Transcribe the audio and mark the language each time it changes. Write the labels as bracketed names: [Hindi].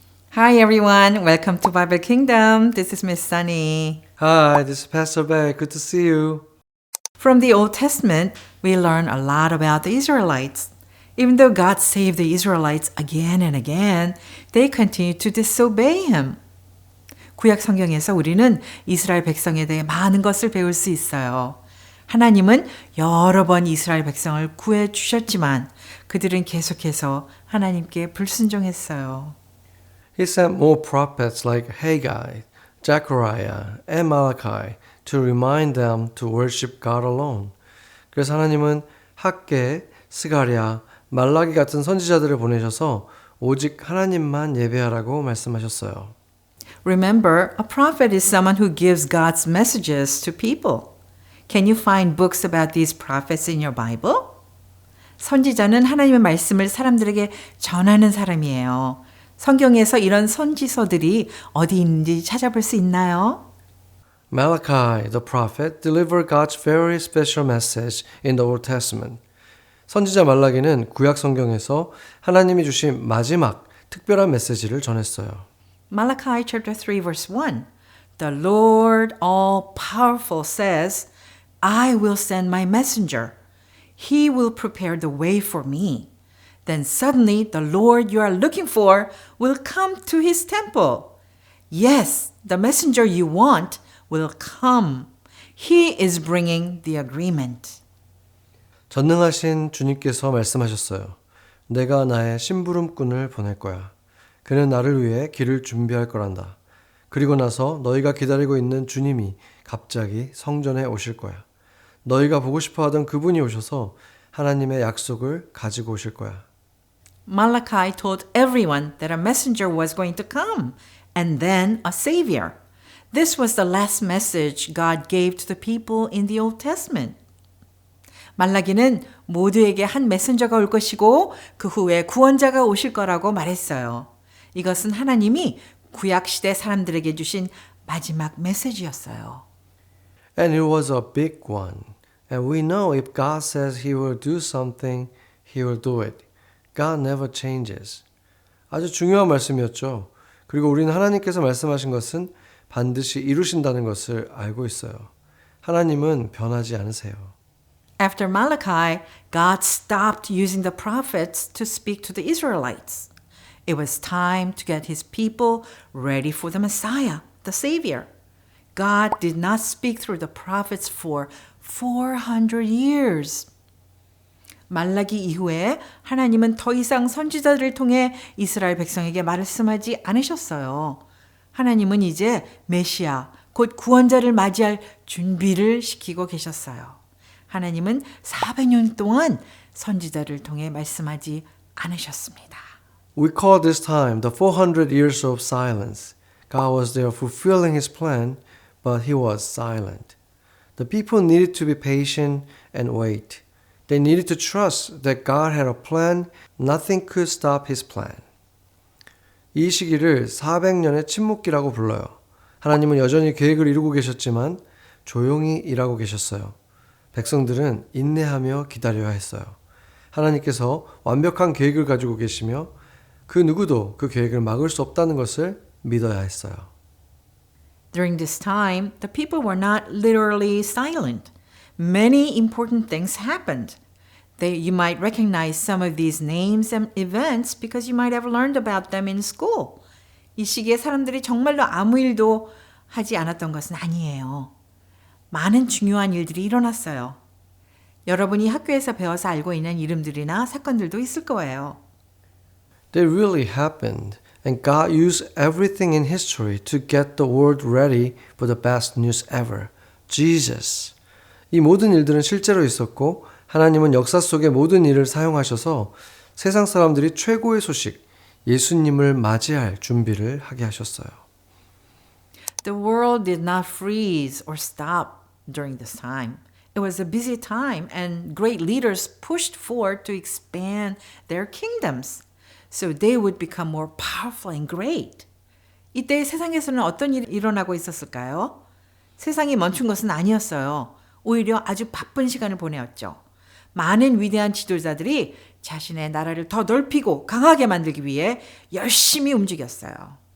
[English] Hi everyone, welcome to Bible Kingdom. This is Miss Sunny. Hi, this is Pastor Beck. Good to see you. From the Old Testament, we learn a lot about the Israelites. Even though God saved the Israelites again and again, they continued to disobey Him. [Korean] 구약 성경에서 우리는 이스라엘 백성에 대해 많은 것을 배울 수 있어요. 하나님은 여러 번 이스라엘 백성을 구해 주셨지만 그들은 계속해서 하나님께 불순종했어요. [English] He sent more prophets like Haggai, Zechariah, and Malachi to remind them to worship God alone. [Korean] 그래서 하나님은 학개, 스가랴, 말라기 같은 선지자들을 보내셔서 오직 하나님만 예배하라고 말씀하셨어요. [English] Remember, a prophet is someone who gives God's messages to people. Can you find books about these prophets in your Bible? [Korean] 선지자는 하나님의 말씀을 사람들에게 전하는 사람이에요. 성경에서 이런 선지서들이 어디 있는지 찾아볼 수 있나요? [English] Malachi, the prophet, delivered God's very special message in the Old Testament. [Korean] 선지자 말라기는 구약 성경에서 하나님이 주신 마지막 특별한 메시지를 전했어요. [English] Malachi chapter 3 verse 1. The Lord all-powerful says, I will send my messenger. He will prepare the way for me. Then suddenly the Lord you are looking for will come to his temple. Yes, the messenger you want will come. He is bringing the agreement. [Korean] 전능하신 주님께서 말씀하셨어요. 내가 나의 심부름꾼을 보낼 거야. 그는 나를 위해 길을 준비할 거란다. 그리고 나서 너희가 기다리고 있는 주님이 갑자기 성전에 오실 거야. 너희가 보고 싶어 하던 그분이 오셔서 하나님의 약속을 가지고 오실 거야. [English] Malachi told everyone that a messenger was going to come and then a savior. This was the last message God gave to the people in the Old Testament. [Korean] 말라기는 모두에게 한 메신저가 올 것이고 그 후에 구원자가 오실 거라고 말했어요. 이것은 하나님이 구약 시대 사람들에게 주신 마지막 메시지였어요. [English] And it was a big one. And we know if God says He will do something, He will do it. God never changes. [Korean] 아주 중요한 말씀이었죠. 그리고 우리는 하나님께서 말씀하신 것은 반드시 이루신다는 것을 알고 있어요. 하나님은 변하지 않으세요. [English] After Malachi, God stopped using the prophets to speak to the Israelites. It was time to get his people ready for the Messiah, the Savior. God did not speak through the prophets for 400 years. [Korean] 말라기 이후에 하나님은 더 이상 선지자들을 통해 이스라엘 백성에게 말씀하지 않으셨어요. 하나님은 이제 메시아, 곧 구원자를 맞이할 준비를 시키고 계셨어요. 하나님은 400년 동안 선지자를 통해 말씀하지 않으셨습니다. [English] We call this time the 400 years of silence. God was there fulfilling His plan, but He was silent. The people needed to be patient and wait. They needed to trust that God had a plan. Nothing could stop His plan. [Korean] 이 시기를 400년의 침묵기라고 불러요. 하나님은 여전히 계획을 이루고 계셨지만 조용히 일하고 계셨어요. 백성들은 인내하며 기다려야 했어요. 하나님께서 완벽한 계획을 가지고 계시며 그 누구도 그 계획을 막을 수 없다는 것을 믿어야 했어요. [English] During this time, the people were not literally silent. Many important things happened. You might recognize some of these names and events because you might have learned about them in school. [Korean] 이 시기에 사람들이 정말로 아무 일도 하지 않았던 것은 아니에요. 많은 중요한 일들이 일어났어요. 여러분이 학교에서 배워서 알고 있는 이름들이나 사건들도 있을 거예요. [English] They really happened, and God used everything in history to get the world ready for the best news ever, Jesus. [Korean] 이 모든 일들은 실제로 있었고 하나님은 역사 속의 모든 일을 사용하셔서 세상 사람들이 최고의 소식, 예수님을 맞이할 준비를 하게 하셨어요. [English] The world did not freeze or stop during this time. It was a busy time and great leaders pushed forward to expand their kingdoms. So they would become more powerful and great. [Korean] 이때 세상에서는 어떤 일이 일어나고 있었을까요? 세상이 멈춘 것은 아니었어요. 오히려 아주 바쁜 시간을 보내었죠. 많은 위대한 지도자들이 자신의 나라를 더 넓히고 강하게 만들기 위해 열심히 움직였어요.